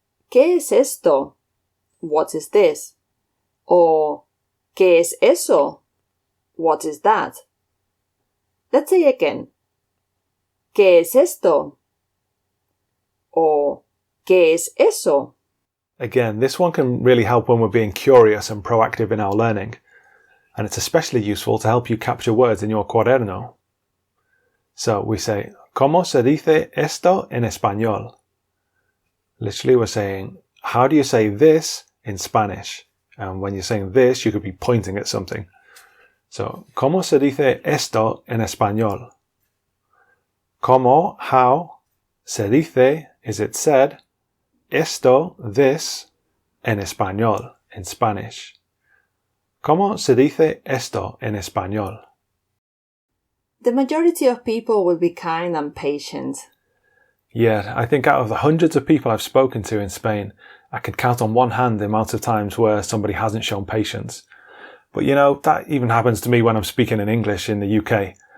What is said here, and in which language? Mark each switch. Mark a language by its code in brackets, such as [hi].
[es] ¿Qué es esto? [en] What is this? Or, [es] ¿qué es eso? [en] What is that? Let's say again. [es] ¿Qué es esto? Or, ¿qué es eso? [en] Again, this one can really help when we're being curious and proactive in our learning. And it's especially useful to help you capture words in your cuaderno. So we say, [es] ¿Cómo se dice esto en español? [en] Literally, we're saying, how do you say this in Spanish? And when you're saying this, you could be pointing at something. [es] So, ¿cómo se dice esto en español? ¿Cómo, [en] how, [es] se dice, [en] is it said, [es] esto, [en] this, [es] en español, [en] in Spanish. [es] ¿Cómo se dice esto en español? [en] The majority of people will be kind and patient. Yeah, I think out of the hundreds of people I've spoken to in Spain, I could count on one hand the amount of times where somebody hasn't shown patience. But you know, that even happens to me when I'm speaking in English in the UK.